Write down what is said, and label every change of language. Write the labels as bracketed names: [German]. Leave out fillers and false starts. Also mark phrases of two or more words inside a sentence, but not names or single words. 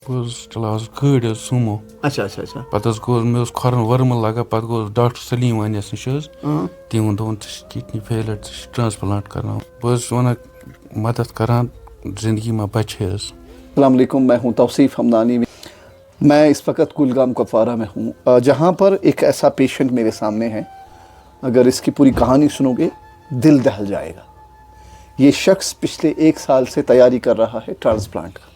[Kashmiri] چلاوس گٲڑۍ سومو [Urdu] اچھا اچھا اچھا [Kashmiri] پتہٕ گوٚو مےٚ اوس کھۄرن ؤرمہٕ لگان پتہٕ گوٚوُس ڈاکٹر سلیٖم وانیس نِش حظ تٔمۍ ووٚن ژےٚ چھِ [English] kidney failure [Kashmiri] ژےٚ چھِ ٹرانسپلانٹ کرناوُن بہٕ حظ چھُس ونان مدد کران زندگی ما بچے حظ. [Urdu] السلام علیکم، میں ہوں توصیف ہمدانی. میں اس وقت کلگام کپوارہ میں ہوں، جہاں پر ایک ایسا پیشنٹ میرے سامنے ہے. اگر اس کی پوری کہانی سنو گے دل دہل جائے گا. یہ شخص پچھلے 1 سال سے تیاری کر رہا ہے ٹرانسپلانٹ کا.